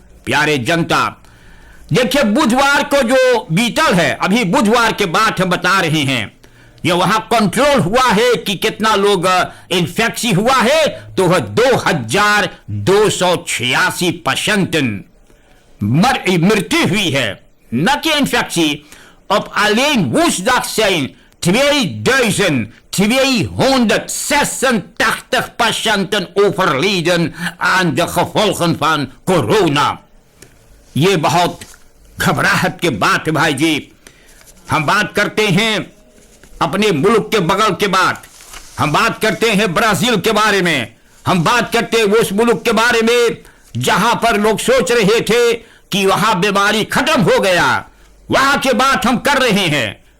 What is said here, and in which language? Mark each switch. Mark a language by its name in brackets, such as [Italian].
[Caribbean Hindustani] प्यारे जनता, देखिए बुधवार को जो बीतल है, अभी बुधवार के बाद हम बता रहे हैं, ये वहां कंट्रोल हुआ है कि कितना लोग इन्फेक्शन हुआ है, तो वह 2,286 पेशेंट मृत्यु हुई है, न कि इन्फेक्शन। [Dutch] Op alleen woensdag zijn 2,286 patiënten overleden aan de gevolgen van corona। [Caribbean Hindustani] ये बहुत घबराहट के बात है भाई जी। हम बात करते हैं अपने मुल्क के बगल के बाद, हम बात करते हैं ब्राजील के बारे में, हम बात करते हैं उस मुल्क के बारे में जहां पर लोग सोच रहे थे कि वहां बीमारी खत्म हो गया, वहां की बात हम कर रहे हैं।